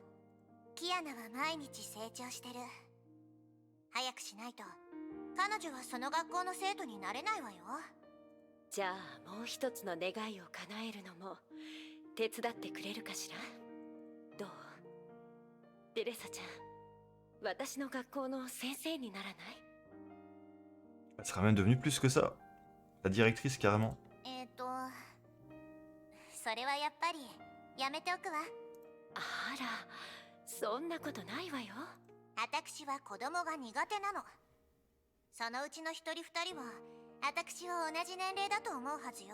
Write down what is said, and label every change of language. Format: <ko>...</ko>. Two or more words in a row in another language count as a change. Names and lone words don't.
<ja>キアナは毎日成長してる。早くしないと彼女はその学校の生徒になれないわよ。じゃあもう一つの願いを叶えるのも手伝ってくれるかしら。どう？テレサちゃん、私の学校の先生にならない？</ja> <fr>Elle sera même devenue plus que ça. La directrice carrément.</fr> <ja>それはやっぱりやめておくわ。あら、そんなことないわよ。私は子供が苦手なの。そのうちの一人二人は私は同じ年齢だと思うはずよ。</ja>